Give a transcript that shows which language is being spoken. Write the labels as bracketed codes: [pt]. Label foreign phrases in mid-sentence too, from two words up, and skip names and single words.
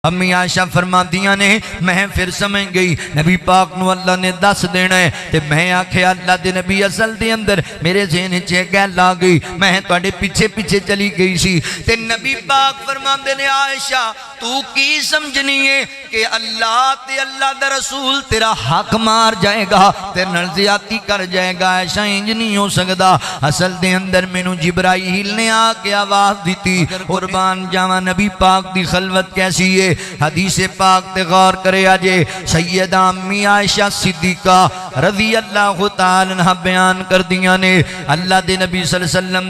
[pa] امی عائشہ فرماندیاں نے میں پھر سمجھ گئی نبی پاک نو اللہ نے دس دینا ہے تے میں آکھے اللہ دے نبی اصل دے اندر میرے ذہن چے گل آ گئی میں تواڈے پیچھے پیچھے چلی گئی سی تے نبی پاک فرماندے نے عائشہ تو کی سمجھنی ہے کہ اللہ تے اللہ دا رسول تیرا حق مار جائے گا تے نال زیادتی کر جائے گا عائشہ انج نہیں ہو سکدا اصل دے اندر مینوں جبرائیل نے آ کے آواز دیتی قربان جاواں نبی پاک دی خلوت کیسی ہے حدیث پاک تے غور کرے آجے سیدہ امی عائشہ صدیقہ [ar] رضی اللہ تعالیٰ عنہ [pa] بیان کر دیا نے اللہ دے نبی [ar] صلی اللہ علیہ وسلم